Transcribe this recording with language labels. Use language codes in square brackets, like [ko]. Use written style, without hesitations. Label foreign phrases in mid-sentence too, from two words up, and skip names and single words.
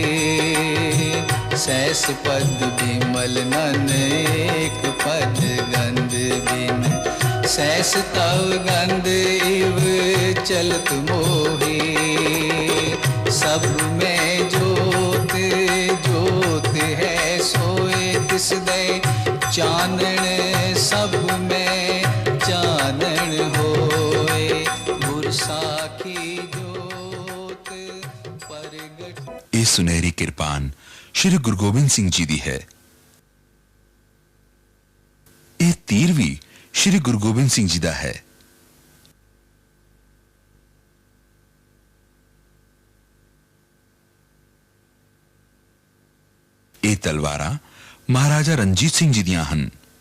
[hi] सहस पद विमल नन एक पद गंध बिन, सहस तव गंध इव चलत मोहे। सब में जोत जोत है सोए तिस दे, चानन सब में चानन होए। गुर साखी जोत प्रगट। [pa] ਇਹ ਸੁਨਹਿਰੀ ਕਿਰਪਾਨ ਸ਼੍ਰੀ ਗੁਰੂ ਗੋਬਿੰਦ ਸਿੰਘ ਜੀ ਦੀ ਹੈ। ਇਹ ਤੀਰ ਵੀ ਸ਼੍ਰੀ ਗੁਰੂ ਗੋਬਿੰਦ ਸਿੰਘ ਜੀ ਦਾ ਹੈ। ਇਹ ਤਲਵਾਰਾਂ ਮਹਾਰਾਜਾ ਰਣਜੀਤ ਸਿੰਘ ਜੀ ਦੀਆਂ ਹਨ।